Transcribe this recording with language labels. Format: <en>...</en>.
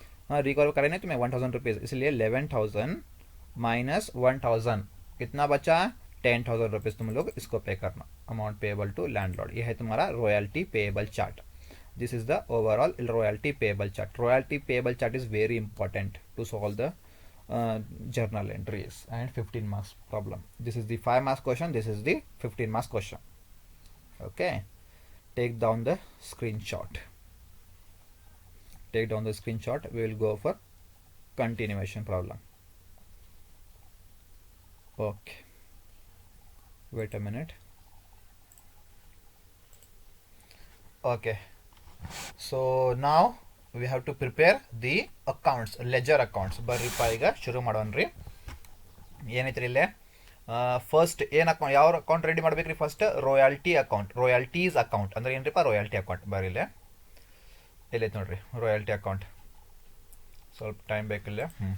<hi>हाँ, रिकवर करें ना तुम्हें 1,000 रुपीज़, इसलिए 11,000 माइनस 1,000 कितना बचा, 10,000 रुपीज़ तुम लोग इसको पे करना।</hi> <en>amount payable to landlord,</en> <hi>ये है तुम्हारा</hi> <en>Royalty payable chart. This is the overall royalty payable chart. Royalty payable chart is very important to solve the journal entries and 15 marks problem. This is the 5 marks question, this is the 15 marks question. Okay, take down the screenshot, take down the screenshot. We will go for continuation problem. Okay, wait a minute. Okay, so now we have to prepare the accounts, ledger accounts.</en> <kn>ಬರ್ರಿಪ್ಪ ಈಗ ಶುರು ಮಾಡೋಣ್ರಿ. ಏನೈತ್ರಿ ಇಲ್ಲೇ first ಏನು account, ಯಾವ account ready ಮಾಡ್ಬೇಕ್ರಿ, first royalty account, royalties account ಅಂದ್ರೆ ಏನ್ರಿಪ್ಪ, royalty account. ಬರ್ರಿ ಇಲ್ಲೇ ಎಲ್ಲೈತೆ ನೋಡ್ರಿ ರಾಯಲ್ಟಿ ಅಕೌಂಟ್, ಸ್ವಲ್ಪ ಟೈಮ್ ಬೇಕಿಲ್ಲ.</kn>